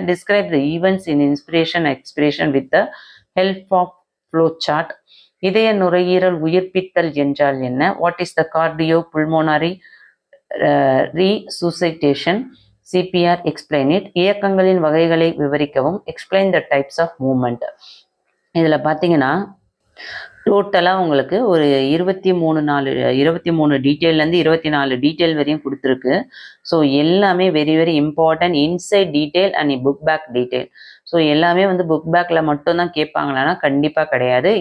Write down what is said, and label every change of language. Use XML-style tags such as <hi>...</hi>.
<en>Describe the events in inspiration and expiration with the help of flow chart.</en> <ta>இதய நுரையீரல் உயிர்ப்பித்தல் என்றால் என்ன?</ta> <en>What is the cardiopulmonary resuscitation? CPR. Explain it.</en> <ta>இயக்கங்களின் வகைகளை விவரிக்கவும்.</ta> <en>Explain the types of movement.</en> <ta>இதில் பார்த்தீங்கன்னா டோட்டலாக உங்களுக்கு ஒரு 23 டீட்டெயிலேருந்து 24 டீட்டெயில் வரையும் கொடுத்துருக்கு.</ta> <en>So எல்லாமே very very important. Inside detail and book back detail.</en> <ta>So எல்லாமே வந்து புக் பேக்கில் மட்டும்தான் கேட்பாங்களான்னா கண்டிப்பாக கிடையாது.</ta>